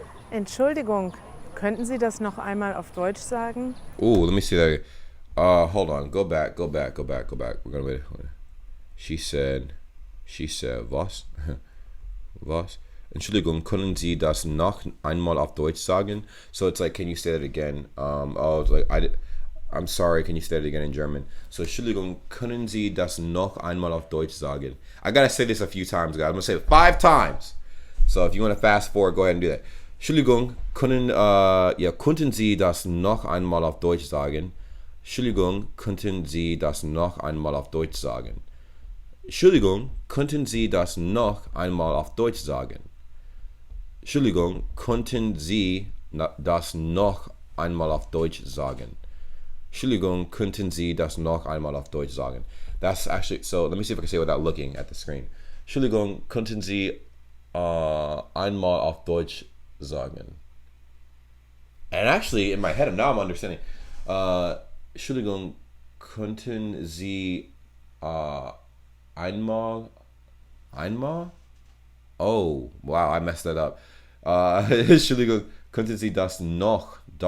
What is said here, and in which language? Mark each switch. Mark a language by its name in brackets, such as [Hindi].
[German] Entschuldigung, könnten Sie das noch einmal auf Deutsch sagen? [English] Oh, let me see that. Hold on. Go back. We're gonna wait. She said, [German] was? Was? Entschuldigung, können Sie das noch einmal auf Deutsch sagen? [English] So it's like, can you say that again? It's like, I'm sorry, can you say that again in German? [German] So, Entschuldigung, können Sie das noch einmal auf Deutsch sagen? [English] I gotta say this a few times, guys. I'm gonna say it 5 times. So if you want to fast forward, go ahead and do that. [German] Entschuldigung, könnten Sie das noch einmal auf Deutsch sagen? Entschuldigung, könnten Sie das noch einmal auf Deutsch sagen? Entschuldigung, könnten Sie das noch einmal auf Deutsch sagen? Entschuldigung, könnten Sie das noch einmal auf Deutsch sagen? Entschuldigung, könnten Sie das noch einmal auf Deutsch sagen? [English] That's actually, so let me see if I can say it without looking at the screen. [German] Entschuldigung, könnten Sie einmal auf Deutsch sagen? [English] And actually, in my head, now I'm understanding. [German] Entschuldigung, könnten Sie einmal? [English] Oh, wow, I messed that up. [German] Entschuldigung, könnten Sie das noch.